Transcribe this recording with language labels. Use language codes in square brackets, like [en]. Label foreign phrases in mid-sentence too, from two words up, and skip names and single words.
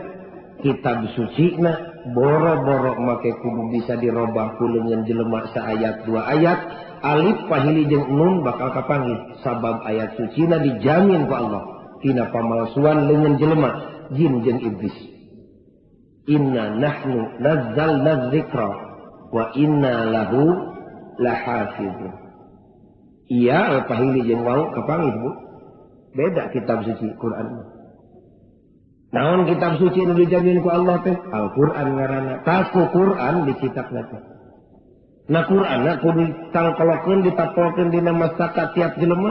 [su] Kitab suci na boro-boro make kudu bisa dirobah ku leungeun jelema saayat dua ayat alif pahili jeung nun bakal kapanggih sabab ayat suci na dijamin ku Allah tina pamalsuan leungeun jelema jin jeung iblis. [ar] إنا نحن نزلنا الذكر وإنا له لحافظون. [su] Iya pahili jeung wau kapanggih Bu. Beda kitab suci Quran. Naon kitab suci nu dijamin ku Allah teh? Al-Qur'an ngaranna. Taku Qur'an dicitakna teh. Na Qur'anna kudu ditangkolokeun ditapolkeun dina mastaka tiap jelema.